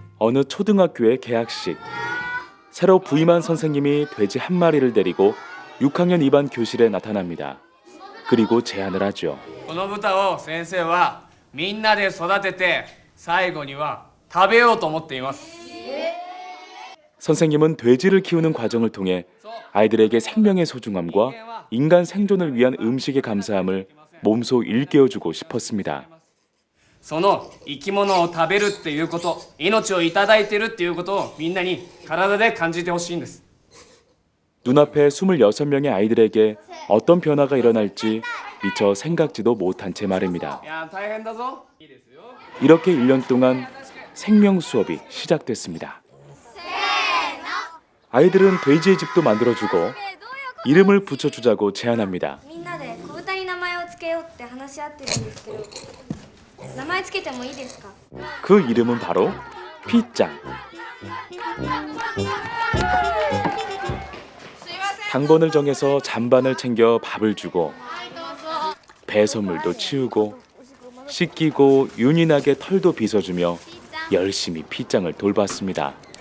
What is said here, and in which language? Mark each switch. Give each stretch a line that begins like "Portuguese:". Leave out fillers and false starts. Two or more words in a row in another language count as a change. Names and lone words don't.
Korean: 어느 초등학교의 개학식. 새로 부임한 선생님이 돼지 한 마리를 데리고 6학년 2반 교실에 나타납니다. 그리고 제안을 하죠.
Japanese: この豚を先生はみんなで育てて最後には食べようと思っています。
Korean: 선생님은 돼지를 키우는 과정을 통해 아이들에게 생명의 소중함과 인간 생존을 위한 음식의 감사함을 몸소 일깨워주고 싶었습니다.
Japanese: その生き物を食べるっていうこと、命をいただいてるっていうことをみんなに体で感じてほしいんです。
Korean: 눈앞에 26명의 아이들에게 어떤 변화가 일어날지 미처 생각지도 못한 제 말입니다.
Japanese: いや大変だぞ。いいですよ。
Korean: 이렇게 1년 동안 생명 수업이 시작됐습니다. 아이들은 돼지의 집도 만들어주고 이름을 붙여주자고 제안합니다.
Japanese: みんなで子豚に名前をつけようって話し合ってるんですけど、名前つけてもいいですか？
Korean: 그 이름은 바로 피짱. 당번을 정해서 잔반을 챙겨 밥을 주고 배선물도 치우고 씻기고 윤희나게 털도 빗어주며 열심히 피짱을 돌봤습니다.